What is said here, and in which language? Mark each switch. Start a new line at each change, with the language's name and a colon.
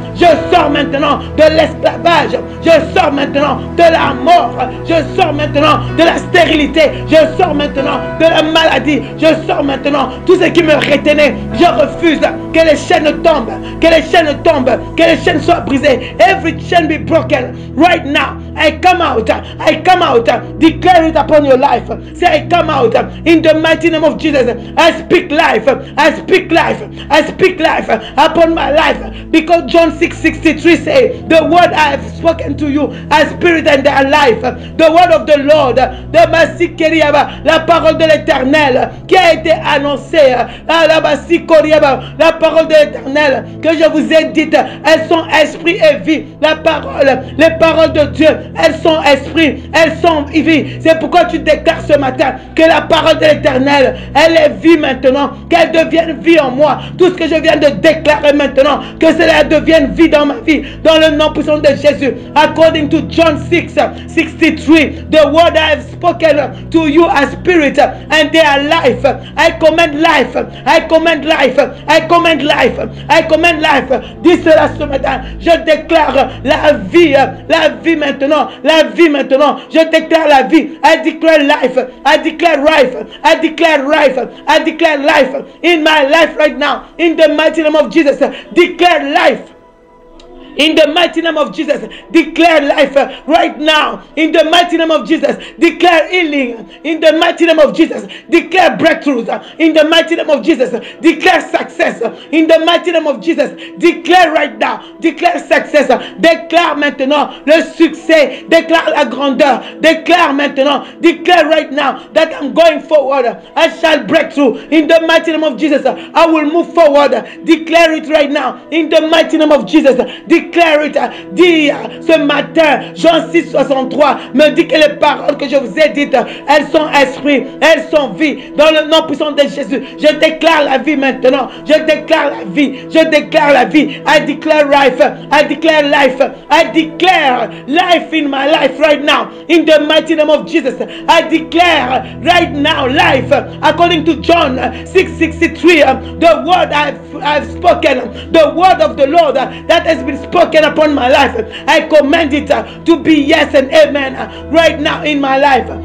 French: Je sors maintenant de l'esclavage. Je sors maintenant de la mort. Je sors maintenant de la stérilité. Je sors maintenant de la maladie. Je sors maintenant tout ce qui me retenait. Je refuse que les chaînes tombent. Que les chaînes tombent, que les chaînes soient brisées.
English: Every chain be broken right now. I come out. I come out. Declare it upon your life. Say, I come out in the mighty name of Jesus. I speak life. I speak life. I speak life upon my life. Because John 6:63 says, the word I have spoken to you are spirit and they are life. The word of the Lord,
French: la parole de l'Éternel qui a été annoncée, la parole de l'Éternel que je vous ai dites, elles sont esprit et vie. La parole, les paroles de Dieu elles sont esprit, elles sont vie. C'est pourquoi tu déclares ce matin que la parole de l'Éternel, elle est vie maintenant, qu'elle devienne vie en moi. Tout ce que je viens de déclarer maintenant, que cela devienne vie dans ma vie, dans le nom puissant de Jésus.
English: According to John 6:63, the word I have spoken to you are spirit and they are life. I command life. I command life. I command life. I command life.
French: Dis cela ce matin. Je déclare la vie maintenant. La vie maintenant. Je déclare la vie.
English: I declare life. I declare life. I declare life. I declare life in my life right now. In the mighty name of Jesus. Declare life. In the mighty name of Jesus, declare life right now. In the mighty name of Jesus, declare healing. In the mighty name of Jesus, declare breakthroughs. In the mighty name of Jesus, declare success. In the mighty name of Jesus, declare right now. Declare success.
French: Déclare maintenant le succès. Déclare la grandeur. Déclare maintenant.
English: Declare right now that I'm going forward. I shall break through. In the mighty name of Jesus, I will move forward. Declare it right now. In the mighty name of Jesus, declare it.
French: Dis ce matin, Jean 6:63 me dit que les paroles que je vous ai dites, elles sont esprit, elles sont vie. Dans le nom puissant de Jésus, je déclare la vie maintenant. Je déclare la vie. Je déclare la vie.
English: I declare life. I declare life. I declare life in my life right now. In the mighty name of Jesus, I declare right now life. According to John 6:63, the word I've spoken, the word of the Lord that has been spoken upon my life, I command it to be yes and amen right now in my life.